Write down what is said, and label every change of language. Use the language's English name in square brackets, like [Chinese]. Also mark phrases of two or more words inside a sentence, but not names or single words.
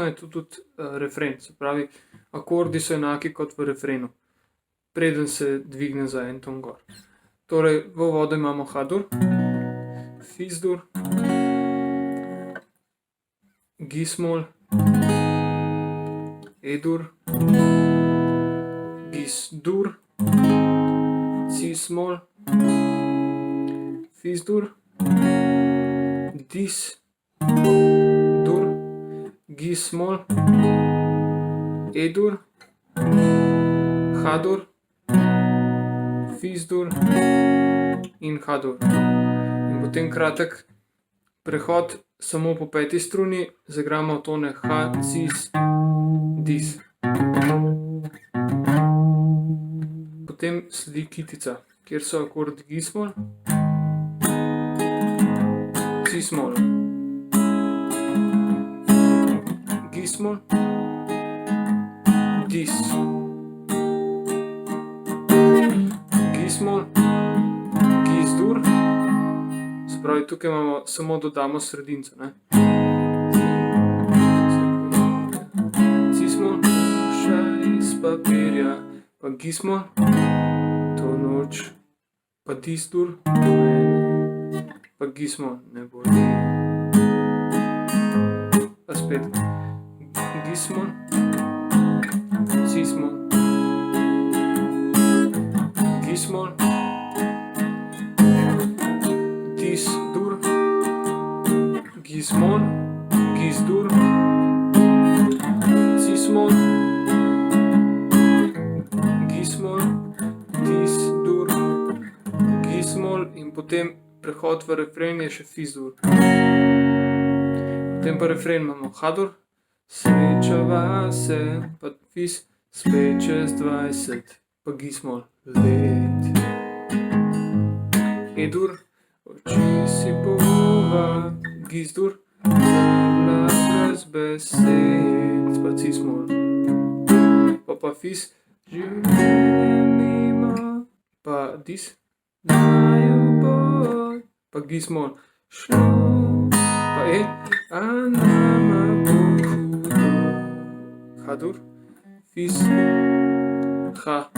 [Slovenian] je tu tudi refren, se pravi, akordi so enaki kot v refrenu, preden se dvigne za en ton gor. Torej, v uvodu imamo H-dur, Fis-dur, Gis-mol, E-dur, Gis-dur, Cis-mol, Fis-dur, Dis-dur, Gis-mol, E-dur, H-dur, Fis-dur in H-dur. In potem kratek prehod samo po peti struni, zaigramo tone H, Cis, Dis. Potem sledi kitica, kjer so akordi Gis-mol, Cis-mol, Gis-mol, Dis, Gis-mol, Gis-dur, se pravi, tukaj imamo samo dodamo sredinco, ne. Cis-mol, še iz papirja, pa Gis-mol, to noč, pa Dis-dur, pa Gis-mol, ne boli. Pa spet Gis-mol, Cis-mol, Gis-mol, Dis-dur, Gis-mol, Gis-dur, Cis-mol, Gis-mol, Dis-dur, Gis-mol in potem prehod v refren je še Fis-dur. Potem pa refren imamo H-dur, srečava se, pa Fis, spet čez 20, pa Gis-mol, let. E-dur, oči si pova, Gis-dur, zemlja brez besed, pa Cis-mol. Pa Fis, življenje ima, pa Dis, naju bo, pa Gis-mol, šlo, pa E, a nama bo hudo. H-dur, Fis, H.